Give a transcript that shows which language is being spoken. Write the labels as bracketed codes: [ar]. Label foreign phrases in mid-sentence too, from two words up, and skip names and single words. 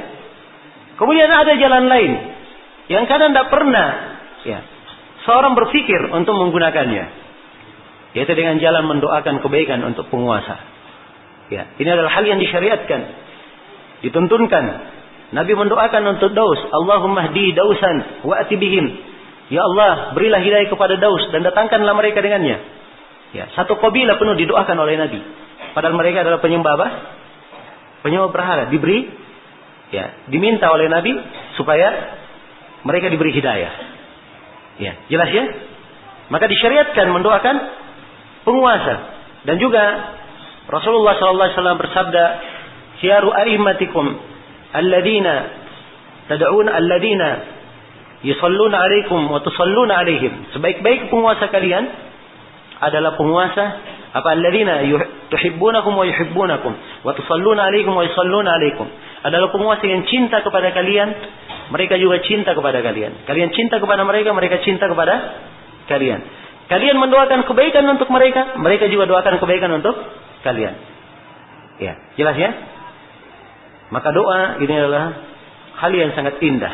[id] Kemudian ada jalan lain yang kadang tidak pernah, ya, seorang berpikir untuk menggunakannya, yaitu dengan jalan mendoakan kebaikan untuk penguasa. Ya, ini adalah hal yang disyariatkan, dituntunkan. Nabi mendoakan untuk Daus, [ar] اللهم اهد دوسا وائت بهم. [id] Ya Allah, berilah hidayah kepada Daus dan datangkanlah mereka dengannya. Ya, satu kabilah penuh didoakan oleh Nabi. Padahal mereka adalah penyembah apa? Penyembah berhala. Diberi Ya, diminta oleh Nabi supaya mereka diberi hidayah. Ya, jelas ya? Maka disyariatkan mendoakan penguasa. Dan juga Rasulullah SAW bersabda, [ar] "خيار أئمتكم الذين تدعون الذين يصلون عليكم وتصلون عليهم." [id] Sebaik-baik penguasa kalian adalah penguasa [ar] الذين تحبونكم ويحبونكم وتصلون عليكم ويصلون عليكم. [id] Adalah penguasa yang cinta kepada kalian, mereka juga cinta kepada kalian. Kalian cinta kepada mereka, mereka cinta kepada kalian. Kalian mendoakan kebaikan untuk mereka, mereka juga doakan kebaikan untuk kalian. Ya, jelas ya? Maka doa ini adalah hal yang sangat indah.